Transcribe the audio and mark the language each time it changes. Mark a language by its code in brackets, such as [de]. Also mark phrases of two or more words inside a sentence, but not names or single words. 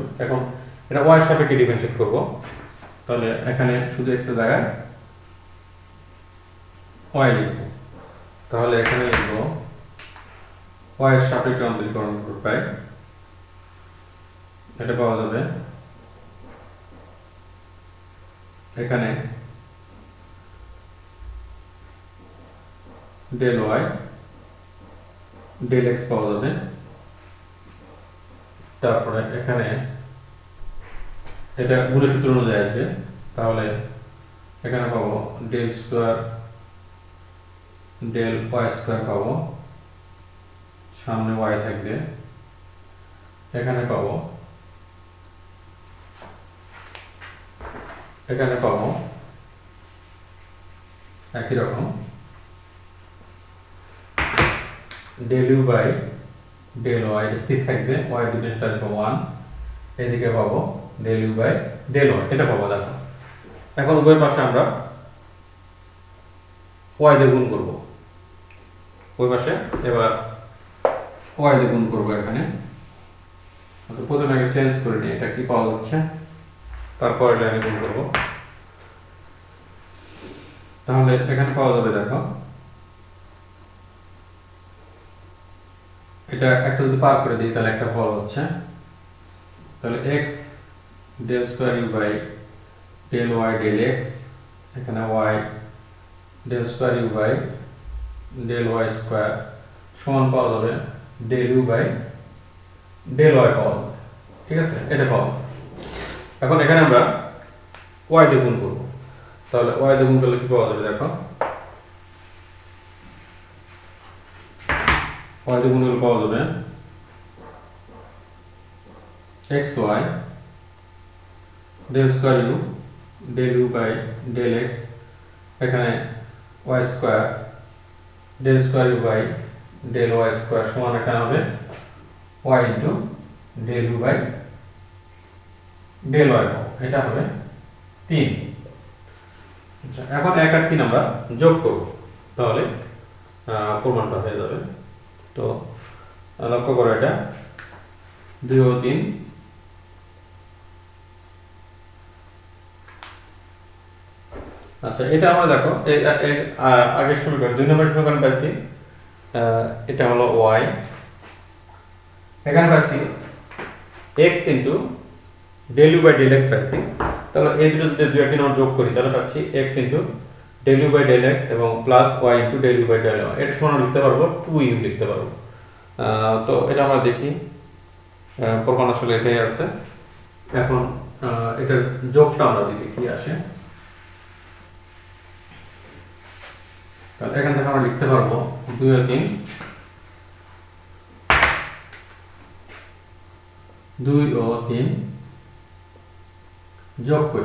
[bn] এখন এটা y এর সাপেক্ষে ডিফারেন্সিয়েট করব, তাহলে এখানে শুধু x এর জায়গায় y লিখব, তাহলে এখানে লিখব y এর সাপেক্ষে অন্তরীকরণ করে পাই, এটা পাওয়া যাবে এখানে [en] del y del x [bn] পাওয়া যাবে, তারপরে এখানে এটা গুণের সূত্র অনুযায়ী আসবে, তাহলে এখানে পাবো [en] del square del y square [bn] পাবো, সামনে y থাকবে, এখানে পাবো একই রকম [en] del u by del y [bn] স্থির থাকবে, y ডিফারেন্সটা আসবে 1, এদিকে পাবো [en] del u by del y, [bn] এটা পাবো। দেখো এখন উভয় পাশে আমরা y দিয়ে গুণ করব। উভয় পাশে এবার y দিয়ে গুণ করব। এখানে তো প্রথমে আগে চেঞ্জ করে নিই এটা কি পাওয়া যাচ্ছে, তারপর লাইনে গুণ করব। তাহলে এখানে পাওয়া যাবে, দেখো এটা একটা যদি পার করে দিই তাহলে একটা পাওয়া যাচ্ছে। তাহলে [en] x del square u by del y del x, [bn] এখানে [en] y del square u by del y square [bn] সমান পাওয়া যাবে [en] del u by del y [bn] পাওয়া যাবে। ঠিক আছে, এটা পাবো। এখন এখানে আমরা y দিয়ে গুণ করব। তাহলে y দিয়ে গুণ করলে কি পাওয়া যাবে, দেখো y দিয়ে গুণ করলে পাওয়া যাবে [en] xy del square u del u by del x, এখানে y square del square u by del y square [bn] সমান এখানে হবে [en] y into del u by del y, [bn] এটা হবে 3। আচ্ছা, এখন 1 আর 3 আমরা যোগ করব, তাহলে প্রমাণটা হয়ে যাবে। তো লক্ষ্য করো, এটা 2 ও 3। আচ্ছা, এটা আমরা দেখো আগের সমীকরণ 2 নম্বর সমীকরণ পাইছি, এটা হলো y, এখানে পাইছি [en] x into del u by del x [bn] পাইছি। তাহলে এই দুটো যদি 2 আর 3 আমরা যোগ করি তাহলে পাচ্ছি [en] x into del u by del x [bn] এবং [en] plus y into del u by del y, [bn] এটা সমান লিখতে পারবো 2u লিখতে পারবো। তো এটা আমরা দেখি, প্রমাণ আসলে এটাই আছে। এখন এটার যোগটা আমরা দেখি কি আসে। তাহলে এখান থেকে আমরা লিখতে পারবো 2 ও 3, 2 ও 3 যোগ করি।